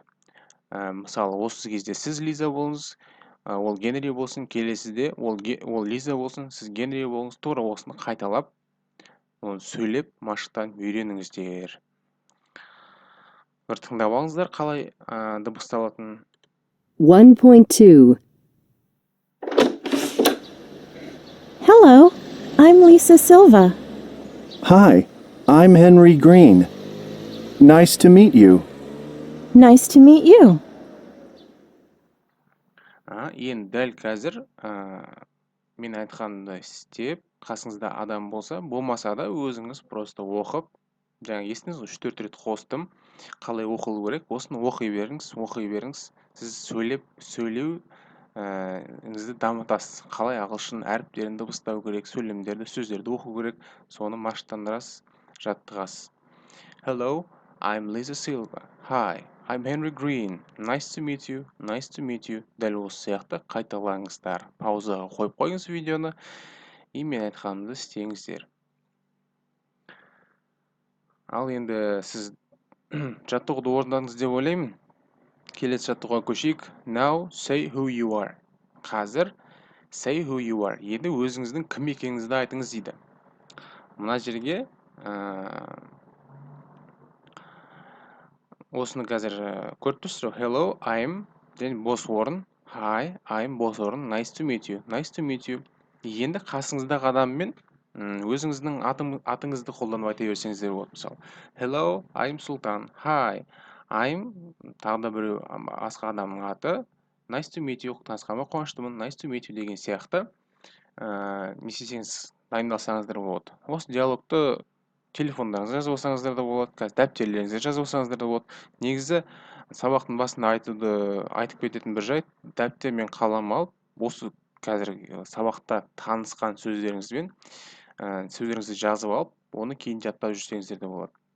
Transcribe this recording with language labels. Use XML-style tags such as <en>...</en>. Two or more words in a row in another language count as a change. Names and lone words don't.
<kk>Мысалы осы кезде сіз Лиза болыңыз, ол Генри болсын, келесіде ол Лиза болсын, сіз Генри болыңыз, тура осыны қайталап, оны сөйлеп машықтан үйреніңіздер. Бір тыңдап алыңыздар қалай дыбысталатынын. 1.2</kk> <en>Hello, I'm Lisa Silva. Hi, I'm Henry Green. Nice to meet you. Nice to meet you.</en> <kk>Енді дәл қазір мен айтқанымды істеп, қасыңызда адам болса, болмаса да өзіңіз просто оқып, жаңа естіңіз ғой, 3-4 рет қостым, қалай оқылу керек, осыны оқи беріңіз. Сіз сөйлеуіңізді дамытасыз. Қалай ағылшын әріптерін дыбыстау керек, сөйлемдерді, сөздерді оқу керек, соны машықтандырасыз, жаттығасыз.</kk> <en>Hello, I'm Lisa Silva. Hi, I'm Henry Green. Nice to meet you. Nice to meet you.</en> <kk>Дәл осы сияқты қайталаңыздар. Паузаға қойып қойыңыз видеоны. И мен айтқанымды істеңіздер. Ал енді сіз жаттығуды орындадыңыз деп ойлаймын. Келесі жаттығуға көшейік.</kk> <en>Now say who you are. Қазір say who you are.</en> <kk>Енді өзіңіздің кім екеніңізді айтыңыз дейді. Мына жерге осыны қазір көріп тұрсыздар.</kk> <en>Hello, I'm,</en> <kk>және бос орын.</kk> <en>Hi, I'm</en> <kk>бос орын.</kk> <en>Nice to meet you. Nice to meet you.</en> <kk>Енді қасыңыздағы адаммен өзіңіздің атыңызды қолданып айта берсеңіздер болады. Мысалы,</kk> <en>Hello, I'm Sultan. Hi, I'm</en> <kk>тағы да біреу басқа адамның аты.</kk> <en>Nice to meet you.</en> <kk>Танысқаныма қуаныштымын.</kk> <en>Nice to meet you</en> <kk>деген сияқты не істесеңіз дайындалсаңыздар болады. Осы диалогты телефондарыңызға жазып алсаңыздар да болады, қазір дәптерлеріңізге жазып алсаңыздар да болады. Негізі сабақтың басында айтып кететін бір жайт, дәптер мен қалам алып, осы қазір сабақта танысқан сөздеріңізбен сөздеріңізді жазып алып, оны кейін жаттап жүрсеңіздер де болады.</kk>